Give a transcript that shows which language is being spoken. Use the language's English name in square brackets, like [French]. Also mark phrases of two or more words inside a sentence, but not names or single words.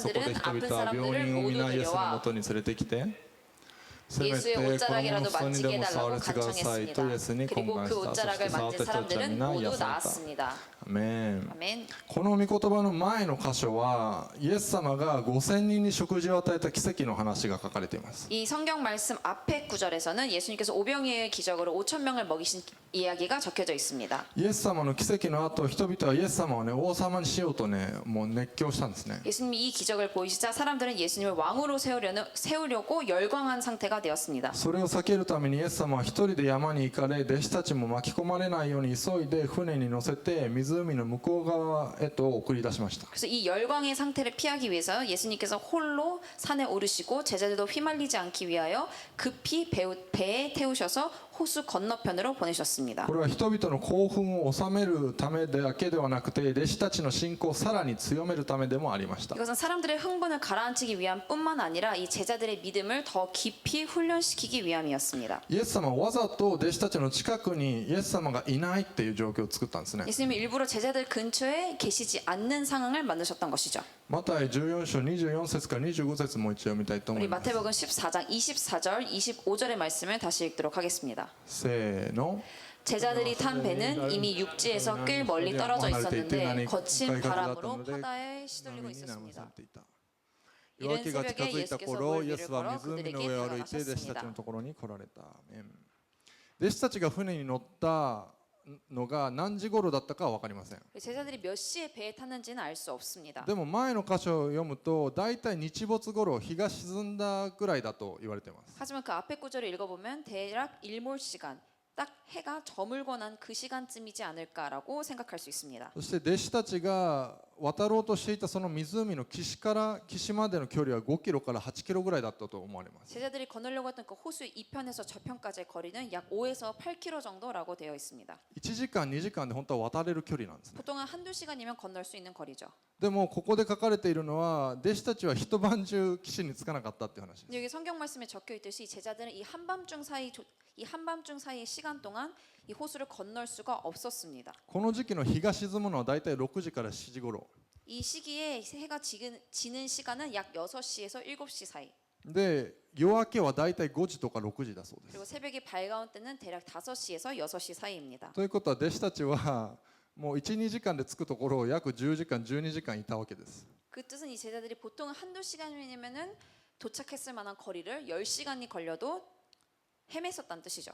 [Japanese] そこで人々は病人を皆イエスのもとに連れてきてせめてこの者の裾にでも触らせてくださいとイエスに懇願した。そして触った人たちは皆癒された。アメン。この御言葉の前の箇所はイエス様が5000人に食事を与えた奇跡の話が書かれています。 [Korean] 이 성경 말씀 앞에 구절에서는 예수님께서 오병이어의 기적으로 5,000명을 먹이신 이야기가 적혀져 있습니다. [Japanese] イエス様の奇跡の後人々はイエス様をね王様にしようとねもう熱狂したんですね。 [Korean] 예수님이 이 기적을 보이시자 사람들은 예수님을 왕으로 세우려고 열광한 상태가 되었습니다. [Japanese] それを避けるためにイエス様は一人で山に行かれ弟子たちも巻き込まれないように急いで船に乗せて湖の向こう側へと送り出しました。 [Korean] 그래서 이 열광의 상태를 피하기 위해서 예수님께서 홀로 산에 오르시고 제자들도 휘말리지 않기 위하여 급히 배에 태우셔서 호수 건너편으로 보내셨습니다. [Japanese] これは人々の興奮を収めるためだけではなくて弟子たちの信仰をさらに強めるためでもありました。 [Korean] 이것은 사람들의 흥분을 가라앉히기 위한 뿐만 아니라 이 제자들의 믿음을 더 깊이 훈련시키기 위함이었습니다. [Japanese] イエス様はわざと弟子たちの近くにイエス様がいないっていう状況を作ったんですね。 [Korean] 예수님이 일부러 제자들 근처에 계시지 않는 상황을 만드셨던 것이죠. [Japanese] マタイ14章24節から25節もう一度読みたいと思 [Korean] 우리 [Japanese] います。 [Korean] 마태복음 14장 24절 25절의 말씀을 다시 읽도록 하겠습니다. [Japanese] せーの。 [Korean] 제자들이 탄 배는 이미 육지에서 꽤 멀리 떨어져 있었는데 거친 바람으로 바다에 시들리고 [Japanese] 波に流さ [Korean] 있었습니다. [Japanese] れていた。夜明けが近づいた頃、イエスは湖の上を歩いて弟子たちのところに来られた。アーメン。弟子たちが船に乗ったのが何時頃だったかは分かりません。 [Korean] 제자들이 몇 시에 배에 탔는지는 알 수 없습니다. [Japanese] でも前の箇所を読むと大体日没頃日が沈んだぐらいだと言われています。 [Korean] 하지만 그 앞에 구절을 읽어보면 대략 일몰 시간, 딱 해가 저물고 난 그 시간쯤이지 않을까라고 생각할 수 있습니다. [Japanese] そして弟子たちが渡ろうとしていたその湖の岸から岸までの距離は5キロから8キロぐらいだったと思われます。 [Korean] 제자들이 건너려고 했던 그 호수 이편에서 저편까지의 거리는 약 5에서 8km 정도라고 되어 있습니다. [Japanese] 1 時間2時間で本当は渡れる距離なんですね。 [Korean] 보통은 한두 시간이면 건널 수 있는 거리죠. [Japanese] でもここで書かれているのは弟子たちは一晩中岸に着かなかったっていう話です。 [Korean] 근데 여기 성경 말씀에 적혀 있듯이 제자들은 이 한밤중 사이의 시간 동안 이 호수를 건널 수가 없었습니다. [Japanese] この時期の日が沈むのは大体6時から7時頃 [Korean] 이 시기에 해가 지는 시간은 약 6시에서 7시 사이. [Japanese] で夜明けは大体5時とか6時だそうです。 [Korean] 그리고 새벽이 밝아온 때는 대략 5시에서 6시 사이입니다. [Japanese] ということは弟子たちはもう 1,2 時間で着くところを約10時間12時間いたわけです。 [Korean] 그 뜻은 이 제자들이 보통 한두 시간이면은 도착했을 만한 거리를 10시간이 걸려도 헤맸었다는 뜻이죠.